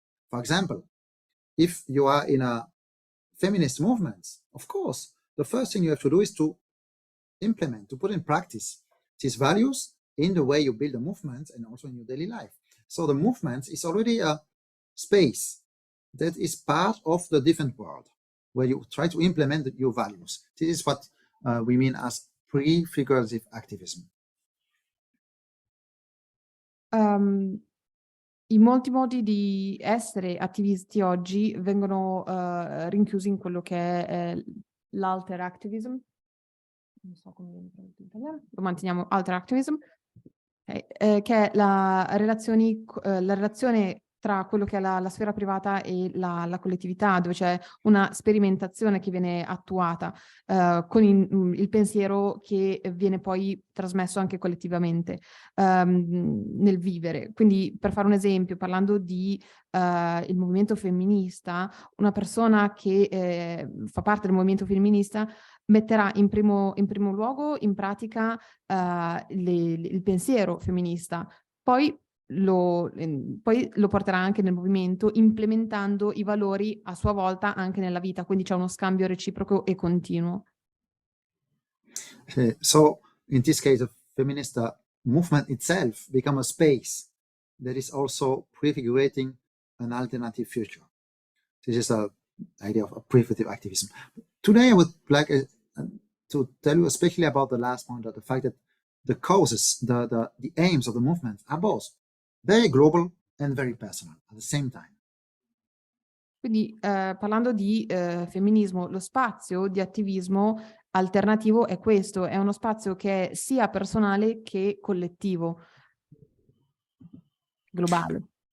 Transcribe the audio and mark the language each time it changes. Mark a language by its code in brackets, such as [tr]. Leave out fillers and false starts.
[en] For example, if you are in a feminist movement, of course, the first thing you have to do is to implement, to put in practice these values in the way you build a movement and also in your daily life. So the movement is already a space that is part of the different world where you try to implement your values. This is what we mean as prefigurative activism. [it] I molti modi di essere attivisti oggi vengono rinchiusi in quello che è l'alter activism. Non so come viene tradotto in italiano, lo manteniamo alter activism, che è la relazione tra quello che è la sfera privata e la collettività, dove c'è una sperimentazione che viene attuata con il pensiero che viene poi trasmesso anche collettivamente nel vivere. Quindi, per fare un esempio, parlando di il movimento femminista, una persona che fa parte del movimento femminista metterà in primo luogo in pratica il pensiero femminista, poi lo porterà anche nel movimento, implementando i valori a sua volta anche nella vita, quindi c'è uno scambio reciproco e continuo. [en] So in this case, the feminist movement itself become a space that is also prefigurating an alternative future. This is the idea of a prefigurative activism. Today, I would like to tell you especially about the last point, the fact that the causes, the aims of the movement are both very global and very personal at the same time. [it] Quindi parlando di femminismo, lo spazio di attivismo alternativo è questo, è uno spazio che è sia personale che collettivo, globale.